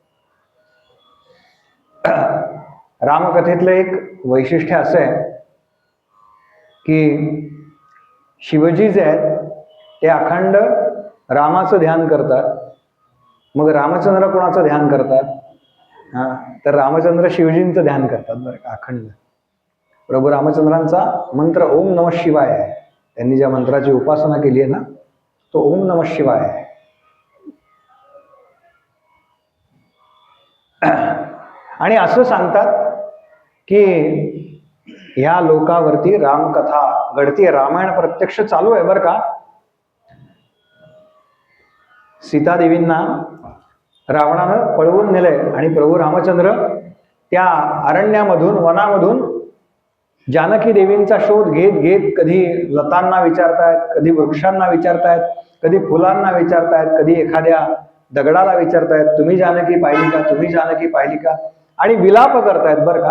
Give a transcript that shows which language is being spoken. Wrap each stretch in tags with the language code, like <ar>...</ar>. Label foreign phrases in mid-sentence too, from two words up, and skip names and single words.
<mr>रामकथेतलं एक वैशिष्ट्य असं आहे की शिवजी जे आहेत ते अखंड रामाचं ध्यान करतात. मग रामचंद्र कोणाचं ध्यान करतात, तर रामचंद्र शिवजींचं ध्यान करतात बरं का, अखंड. प्रभू रामचंद्रांचा मंत्र</mr> <sa>ओम नमः शिवाय</sa> <mr>आहे. त्यांनी ज्या मंत्राची उपासना केली आहे ना, तो</mr> <sa>ओम नमः शिवाय</sa> <mr>आहे. आणि असं सांगतात की ह्या लोकावरती रामकथा घडतीये, रामायण प्रत्यक्ष चालू आहे बरं का. सीतादेवींना रावणानं पळवून नेलंय आणि प्रभू रामचंद्र त्या अरण्यामधून, वनामधून जानकी देवींचा शोध घेत घेत कधी लतांना विचारतायत, कधी वृक्षांना विचारतायत, कधी फुलांना विचारतायत, कधी एखाद्या दगडाला विचारतायत, तुम्ही जानकी पाहिली का, तुम्ही जानकी पाहिली का, आणि विलाप करतायत बरं का.</mr>